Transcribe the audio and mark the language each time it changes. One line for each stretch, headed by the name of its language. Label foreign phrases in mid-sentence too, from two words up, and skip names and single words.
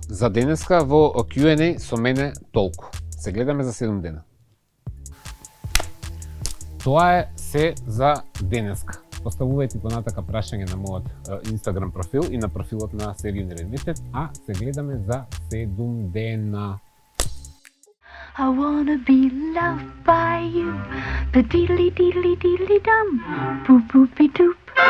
Macedonian: За денеска во Q&A со мене толку. Се гледаме за 7 дена. Тоа е се за денеска. Поставувајте понатака прашање на мојот Instagram профил и на профилот на Seriju Unlimited, а се гледаме за 7 дена.
English: I wanna be loved by you, the diddly diddly diddly dum, boop boopy doop.